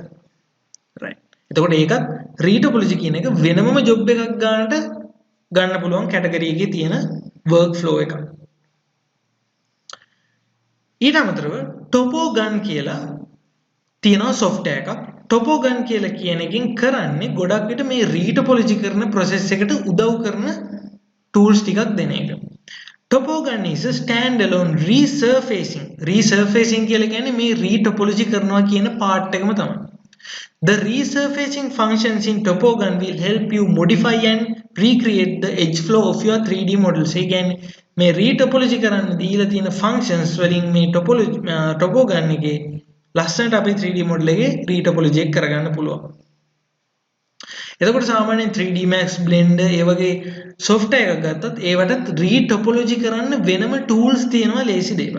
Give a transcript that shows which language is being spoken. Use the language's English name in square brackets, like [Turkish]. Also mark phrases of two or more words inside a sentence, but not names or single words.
[Sinhala] right. එතකොට ඒකත් රීටොපොලොජි කියන එක වෙනමම ජොබ් එකක් ගන්න පුළුවන් කැටගරි එකේ තියෙන [English] work flow [Sinhala] එකක්. ඊට අමතරව ටොපෝගන් කියලා තියෙනවා software එකක්. ටොපෝගන් කියලා කියන එකෙන් කරන්නේ ගොඩක් විට මේ රීටොපොලොජි කරන process එකට උදව් කරන tools ටිකක් දෙන එක. [English] Topogun is a standalone resurfacing. [Sinhala] Resurfacing කියලා කියන්නේ මේ retopology කරනවා කියන part එකම තමයි. [English] The resurfacing functions in Topogun will help you modify and recreate the edge flow of your 3D models. [Sinhala] ඒ කියන්නේ මේ retopology කරන්න දීලා තියෙන functions වලින් මේ Topogun එකේ ලස්සනට අපි 3D model එකේ retopology එක කරගන්න පුළුවන්. එතකොට සාමාන්‍යයෙන් 3D Max Blender ඒ වගේ software එකක් ගත්තත් ඒවටත් retopology කරන්න වෙනම tools තියෙනවා ලේසි දේවල්.